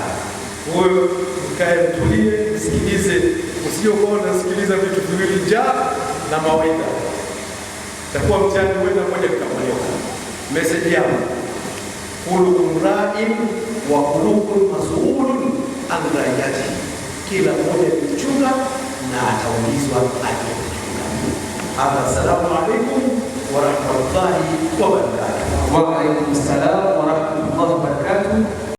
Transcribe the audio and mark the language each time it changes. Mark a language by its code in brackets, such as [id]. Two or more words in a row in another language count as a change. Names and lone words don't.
[sw] Wewe mkae mtulie, msikilize, usiyokuwa unasikiliza vitu viwili, njaa na mawaidha. Takuwa mtihani wenda moja kikamaliza. [ar] Message yangu, كلكم راع وكلكم مسؤول عن رعيته. [sw] Kila mmoja ni mchunga na ataulizwa aliyemchunga. [ar] السلام عليكم ورحمة الله وبركاته. وعليكم السلام ورحمة الله وبركاته.